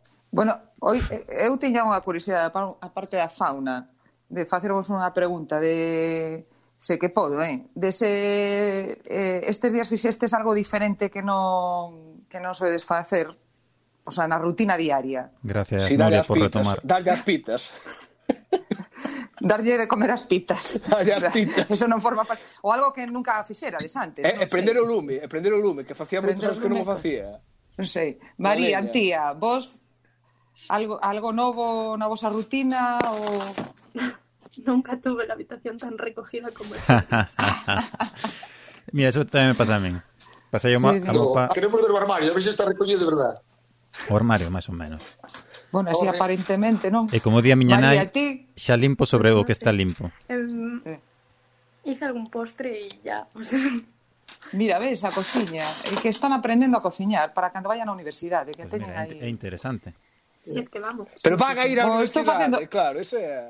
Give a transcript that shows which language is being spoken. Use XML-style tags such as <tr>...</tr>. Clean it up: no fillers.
<gl>Bueno, hoy eu tiña unha curiosidade a parte da fauna, de facervos unha pregunta de se que podo, De se estes días fixestes algo diferente que non soedes facer, o sea, na rutina diaria. Gracias, sí, Nuria, por retomar. Darlle as pitas. Darlle de comer as pitas. Darlle as pitas. O sea, eso non forma parte. O algo que nunca fixera des antes. Prender o lume, que facía moitos anos que non o facía. Non sei. María, Antía, vos algo novo na vosa rutina ou...</gl> <es>Nunca tuve la habitación tan recogida como</es> <gl>esta. Mira, eso tamén me pasa a min. Pasai o sí, mapa. Queremos ver o armario, a ver se está recollido de verdad. O armario, máis ou menos.</gl> <es>Bueno, así aparentemente, ¿no?</es> <gl>E como día miña nai, xa limpo sobre o que está limpo.</gl> <es>Hice algún postre e ya.</es> <gl>Mira, ves, a cociña. E que están aprendendo a cociñar para cando vayan á universidade. Que pues mira, é interesante.</gl> <es>Sí, es que vamos.</es> <gl>Pero van a ir á universidade, facendo... claro. Ese...</gl>